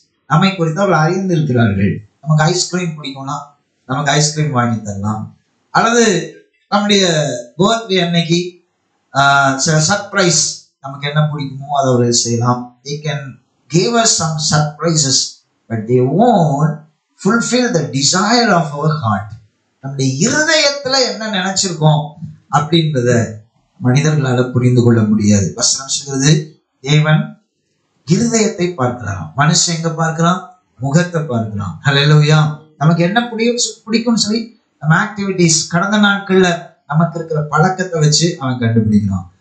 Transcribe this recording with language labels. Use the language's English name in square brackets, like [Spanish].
[Tamil] நம்மை குறித்து அவர்கள் அறிந்து இருக்கிறார்கள். நமக்கு ஐஸ்கிரீம் பிடிக்கும்னா நமக்கு ஐஸ்கிரீம் வாங்கி தரலாம். அல்லது நம்முடைய பர்த்டே அன்னைக்கு சில சர்ப்ரைஸ், நமக்கு என்ன பிடிக்குமோ அதை அவர்கள் செய்யலாம். [English] They can give us some surprises, but they won't fulfill the desire of our heart. [Tamil] நம்முடைய இருதயத்துல என்ன நினைச்சிருக்கோம் அப்படின்றத மனிதர்களால புரிந்து கொள்ள முடியாது. வசனம் சொல்றது, தேவன் இருதயத்தை பார்க்கிறான். மனுஷன் எங்க பார்க்கிறான்? முகத்தை பார்க்கிறான். ஹல்லேலூயா. நமக்கு என்ன பிடிக்கும்னு சொல்லி நம்ம ஆக்டிவிட்டிஸ், கடந்த நாட்கள்ல நமக்கு இருக்கிற பழக்கத்தை வச்சு அவன் கண்டுபிடிக்கிறான்.